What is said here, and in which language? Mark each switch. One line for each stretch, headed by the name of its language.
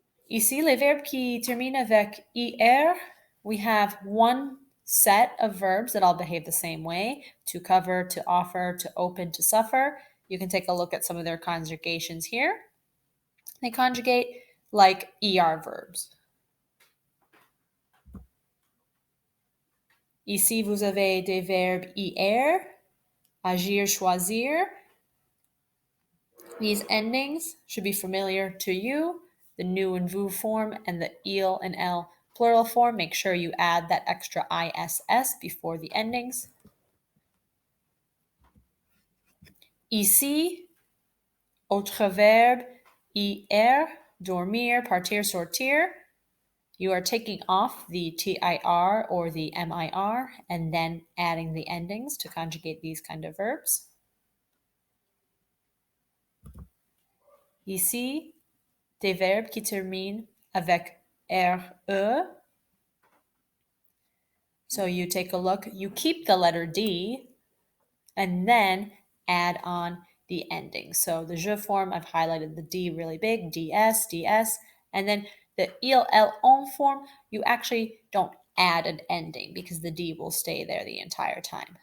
French: Ici, les verbes qui terminent avec IR,
English: we have one set of verbs that all behave the same way: to cover, to offer, to open, to suffer. You can take a look at some of their conjugations here. They conjugate like ER verbs.
French: Ici, vous avez des verbes IR, agir, choisir.
English: These endings should be familiar to you. The nous and vous form and the il and elle plural form. Make sure you add that extra ISS before the endings.
French: Ici, autre verbe, IR, dormir, partir, sortir.
English: You are taking off the TIR or the MIR and then adding the endings to conjugate these kind of verbs.
French: Ici, des verbes qui terminent avec RE.
English: So you take a look, you keep the letter D and then add on the ending. So the je form, I've highlighted the D really big, DS, DS, and then the il, elle, on form, you actually don't add an ending because the D will stay there the entire time.